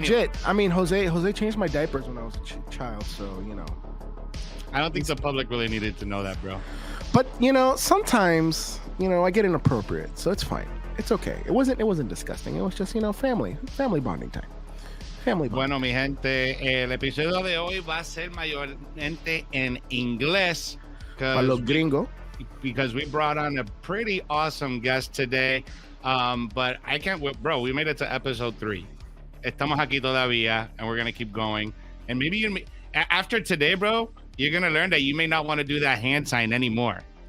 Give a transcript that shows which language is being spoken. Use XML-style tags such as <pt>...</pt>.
<en>Legit. I mean, Jose changed my diapers when I was a child, so, you know. I don't think the public really needed to know that, bro. But, you know, sometimes, you know, I get inappropriate, so it's fine. It's okay. It wasn't disgusting. It was just, you know, family bonding time. Family bonding.</en> <es>Bueno, mi gente, el episodio de hoy va a ser mayormente en inglés. Para los gringos.</es> <en>Because we brought on a pretty awesome guest today. But I can't, bro, we made it to episode 3. Estamos aquí todavía, and we're going to keep going. And maybe after today, bro, you're going to learn that you may not want to do that hand sign anymore.</en>